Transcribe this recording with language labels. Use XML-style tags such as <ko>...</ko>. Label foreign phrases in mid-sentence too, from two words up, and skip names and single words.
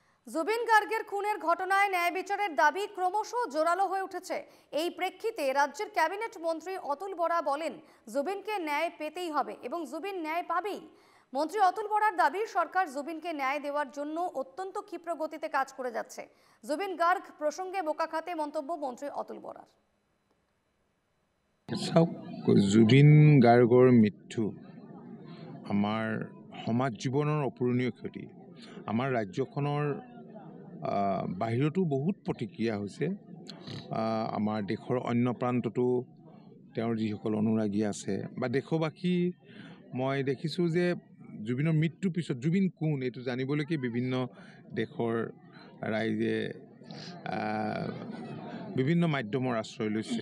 <bn>জুবিন গার্গের খুনের ঘটনায় ন্যায় বিচারের দাবি ক্রমশ জোরালো হয়ে উঠেছে। এই প্রেক্ষিতে রাজ্যের ক্যাবিনেট মন্ত্রী অতুল বরা বলেন, জুবিনকে ন্যায় পেতেই হবে এবং জুবিন ন্যায় পাবেই। মন্ত্রী অতুল বরার দাবি, সরকার জুবিনকে ন্যায় দেওয়ার জন্য অত্যন্ত ক্ষিপ্র গতিতে কাজ করে যাচ্ছে। জুবিন গার্গ প্রসঙ্গে বোকাখাতে মন্তব্য মন্ত্রী অতুল বরার।</bn> <as>জুবিন গাৰ্গৰ মৃত্যু আমাৰ সমাজ জীৱনৰ অপূৰণীয় ক্ষতি। আমাৰ ৰাজ্যখনৰ বাহিৰতো বহুত প্ৰতিক্ৰিয়া হৈছে। আমাৰ দেশৰ অন্য প্ৰান্ততো তেওঁৰ যিসকল অনুৰাগী আছে বা দেশবাসী, মই দেখিছোঁ যে জুবিনৰ মৃত্যুৰ পিছত জুবিন কোন এইটো জানিবলৈকে বিভিন্ন দেশৰ ৰাইজে বিভিন্ন মাধ্যমৰ আশ্ৰয় লৈছে।</as>